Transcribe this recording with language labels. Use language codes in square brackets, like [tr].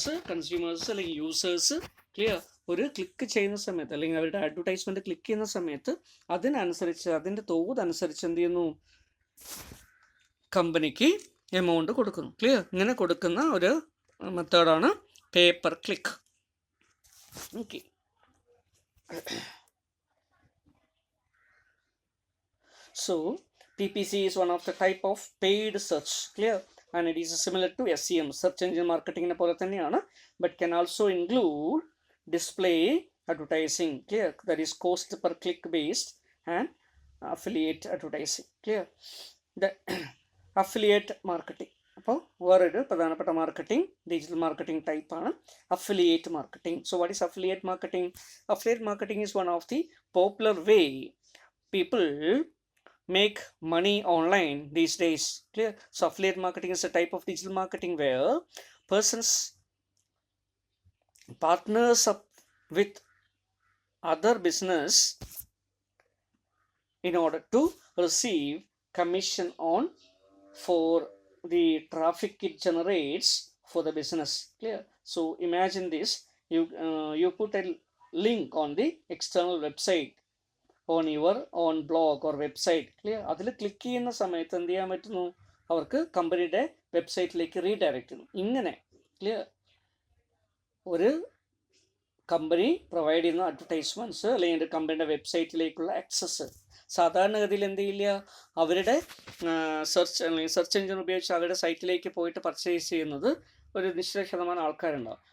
[ml] Consumers അല്ലെങ്കിൽ users clear ഒരു click ചെയ്യുന്ന സമയത്ത് അല്ലെങ്കിൽ അവരുടെ അഡ്വർടൈസ്മെൻറ്റ് ക്ലിക്ക് ചെയ്യുന്ന സമയത്ത് അതിനനുസരിച്ച് അതിൻ്റെ തോതനുസരിച്ച് എന്ത് ചെയ്യുന്നു? കമ്പനിക്ക് എമൗണ്ട് കൊടുക്കുന്നു. ക്ലിയർ, ഇങ്ങനെ കൊടുക്കുന്ന ഒരു മെത്തേഡാണ് pay per click. [en] Okay, so PPC is one of the type of paid search. Clear, and it is similar to SEM, search engine marketing [ml] പോലെ തന്നെയാണ്, [en] but can also include display advertising. Clear, that is cost per click based and affiliate advertising. Clear, the affiliate marketing. [ml] അപ്പോൾ വേറൊരു പ്രധാനപ്പെട്ട marketing, digital marketing ടൈപ്പാണ് affiliate marketing. [en] So what is affiliate marketing? Affiliate marketing is one of the popular way people make money online these days. Clear, so affiliate marketing is a type of digital marketing where persons partners up with other business in order to receive commission on for the traffic it generates for the business. Clear, so imagine this, you put a link on the external website on your own blog or website. [ml] Clear, അതിൽ click ചെയ്യുന്ന സമയത്ത് എന്ത് ചെയ്യാൻ പറ്റുന്നു? അവർക്ക് കമ്പനിയുടെ വെബ്സൈറ്റിലേക്ക് redirect ചെയ്യുന്നു. ഇങ്ങനെ ക്ലിയർ, ഒരു കമ്പനി പ്രൊവൈഡ് ചെയ്യുന്ന അഡ്വർടൈസ്മെൻറ്റ്സ് അല്ലെങ്കിൽ കമ്പനിയുടെ വെബ്സൈറ്റിലേക്കുള്ള ആക്സസ് സാധാരണഗതിയിൽ എന്ത് ചെയ്യില്ല, അവരുടെ സെർച്ച് എഞ്ചിൻ ഉപയോഗിച്ച് അവരുടെ സൈറ്റിലേക്ക് പോയിട്ട് പർച്ചേസ് ചെയ്യുന്നത് ഒരു നിശ്ചിത ശതമാനം ആൾക്കാരുണ്ടാവും.